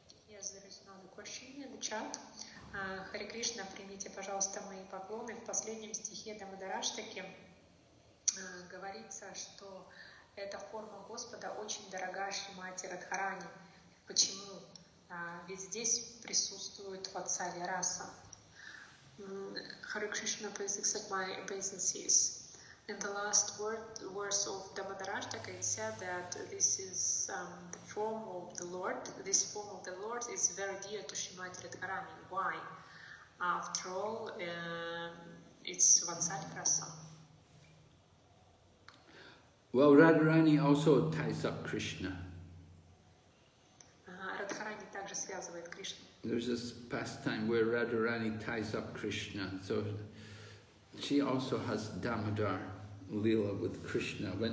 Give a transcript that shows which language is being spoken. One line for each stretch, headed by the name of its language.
English: Yes, there is another question in the chat.
Russian: Харе Кришна, примите, пожалуйста, мои поклоны. В последнем стихе Дамадараштаки говорится, что эта форма Господа очень дорога Шримати Радхарани. Почему? Ведь здесь присутствует Ватсалья раса.
English: Харе Кришна, please accept my obeisances. In the last verse of Damodarashtaka, it said that this is the form of the Lord. This form of the Lord is very dear to Srimati Radharani. Why? After all, it's Vatsalya rasa. Well, Radharani also ties up Krishna.
Russian: Радхарани также связывает Кришну.
English: There's this pastime where Radharani ties up Krishna. So she also has Damodar Leela with Krishna.